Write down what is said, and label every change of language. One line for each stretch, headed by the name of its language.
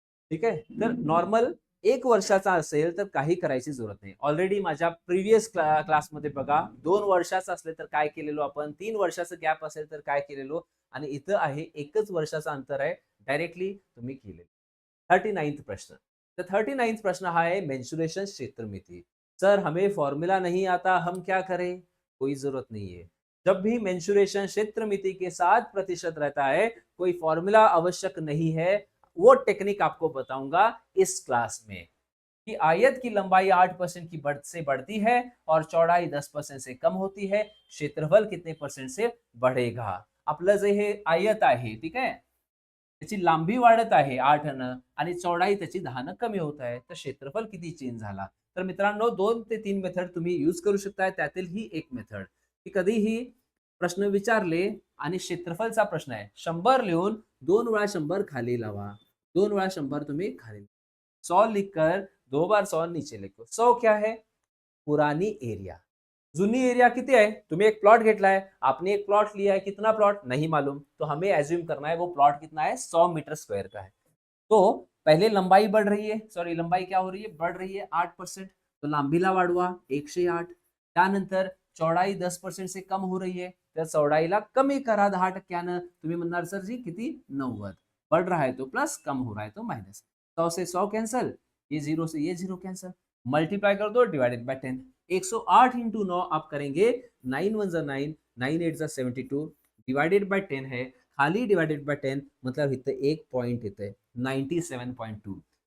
Marathi: ठीक आहे, तर नॉर्मल 1 वर्षाचा असेल तर काही करायची जरूरत नाही. ऑलरेडी माझ्या प्रिव्हियस क्लासमध्ये बघा, 2 वर्षाचा असले तर काय केलेलो आपण, 3 वर्षाचा गॅप असेल तर काय केलेलो, आणि इथं आहे 1च वर्षाचा अंतर आहे, डायरेक्टली तुम्ही केले. 39th प्रश्न. तर 39th प्रश्न हा है मेंसुरेशन क्षेत्रमिति.
Hindi: सर हमें फॉर्मूला नहीं आता, हम क्या करें? कोई जरूरत नहीं है. जब भी मेंसुरेशन क्षेत्रमिति के 7% रहता है, कोई फॉर्मूला आवश्यक नहीं है. वो टेक्निक आपको बताऊंगा इस क्लास में, कि आयत की लंबाई 8% की से बढ़ती है और चौड़ाई 10% से कम होती है. क्षेत्रफल कितने परसेंट से बढ़ेगा?
Marathi: आपलं जे हे आयत आहे, ठीक आहे, त्याची लांबी वाढत आहे 8नं आणि चौड़ाई त्याची 10नं कमी होत आहे, तर क्षेत्रफल किती चेंज झाला? तर मित्रांनो 2 ते 3 मेथड तुम्ही यूज करू शकता. त्यातील ही एक मेथड, की कधीही प्रश्न विचारले आणि क्षेत्रफलचा प्रश्न आहे, 100 लिहून 2 वेळा 100 खाली लावा. 2 वेळा 100 तुम्ही खाली,
Hindi: 100 लिखकर 2 बार 100 नीचे लिखो. 100 क्या है? पुरानी एरिया.
Marathi: जुनी एरिया किती है?
Hindi: तुम्हें एक प्लॉट घेतला है, आपने एक प्लॉट लिया है, कितना प्लॉट नहीं मालूम, तो हमें एज्यूम करना है वो प्लॉट कितना है, 100 मीटर स्क्वायर का है. तो पहले लंबाई बढ़ रही है, सॉरी लंबाई क्या हो रही है, बढ़ रही है 8%, तो
Marathi: लांबीला वाढवा 108. त्यानंतर
Hindi: चौड़ाई 10% से कम हो रही है,
Marathi: तर चौड़ाईला कमी करा 10%. तुम्ही म्हणणार सर जी किती 90.
Hindi: बढ़ रहा है तो प्लस, कम हो रहा है तो माइनस. 100 से 100 कैंसल, ये 0 से ये 0 कैंसल, मल्टीप्लाई कर दो डिवाइडेड बाय 10. 108 इंटू 9 आप करेंगे, 9 1 जा 9, 9 8 जा 72, डिवाइडेड बाय 10 है, खाली डिवाइडेड बाय 10 मतलब
Marathi: इथं एक पॉइंट येतंय 97.2.